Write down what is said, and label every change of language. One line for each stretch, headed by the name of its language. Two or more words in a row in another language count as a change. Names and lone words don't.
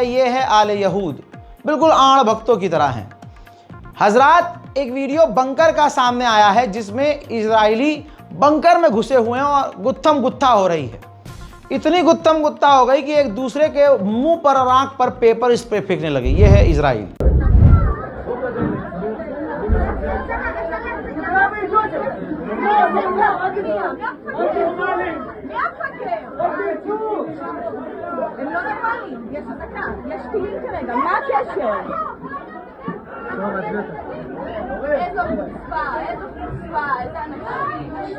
Hindi: ये है आले यहूद, बिल्कुल आड़ भक्तों की तरह हैं। हजरात एक
English: video bunker
Hindi: का सामने आया है जिसमें इजरायली बंकर में घुसे हुए हैं और गुत्थम गुत्था हो रही है। इतनी गुत्थम गुत्था हो गई कि एक दूसरे के मुंह पर और आंख पर
English: pepper spray
Hindi: फेंकने लगे। ये है इजराइल।
Hebrew: הם לא נורמלים, יש אזעקה, יש טילים כרגע, מה הקשר? איזו חוצפה, איזה אנשים.